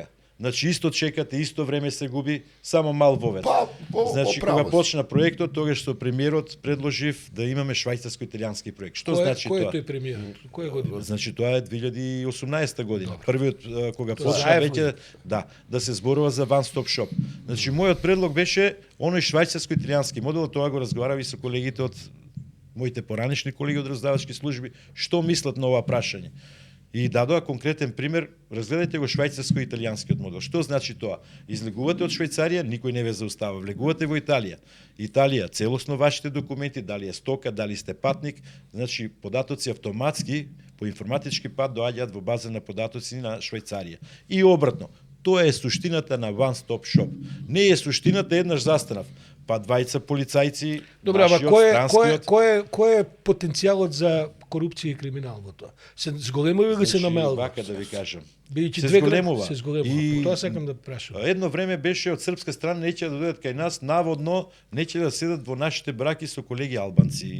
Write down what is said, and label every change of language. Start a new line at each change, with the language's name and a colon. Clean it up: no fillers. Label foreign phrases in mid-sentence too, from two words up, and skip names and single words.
Macedonian: Значи исто чекате, исто време се губи, само мал вовед. Значи кога почна проектот, тогаш со премиерот предложив да имаме швајцарско-италијански проект. Што значи тоа? Кој е тој премиер? Која година? Значи тоа е 2018 година. Првиот кога почна веќе да се зборува за
English: one stop shop.
Macedonian: Значи мојот предлог беше оној швајцарско-италијански модел, тоа го разговарави со колегите од моите поранешни колеги од раздавачки служби, што мислат на ова прашање. И дадоа конкретен пример, разгледајте го швајцарско-италијанскиот модел. Што значи тоа? Излегувате од Швајцарија, никој не ве заустава. Влегувате во Италија. Италија, целосно вашите документи, дали е стока, дали сте патник, значи податоци автоматски по информатички пат доаѓаат во база на податоци на Швајцарија. И обратно, тоа е суштината на
English: one stop shop.
Macedonian: Не е суштината еднаш застанав. Па двајца полицајци, добре, ама нашиот, кој е потенцијалот за корупција и криминал во тоа? Се зголемува или се намалува? Вака да ви кажам. Се зголемува. Се зголемува. И тоа сакам да прашам. Едно време беше од српска страна неќе да дојдат кај нас, наводно неќе да седат во нашите браки со колеги албанци.